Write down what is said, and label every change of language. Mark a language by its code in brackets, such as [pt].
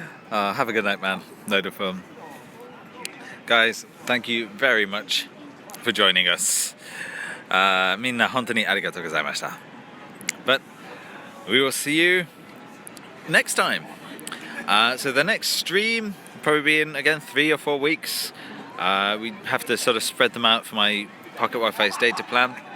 [en] Have a good night, man. Load of fun. Guys, thank you very much for joining us. [ja] みんな本当にありがとうございました。 [en] But we will see you next time. So the next stream will probably be in again 3 or 4 weeks. We have to sort of spread them out for my Pocket Wi-Fi's data plan.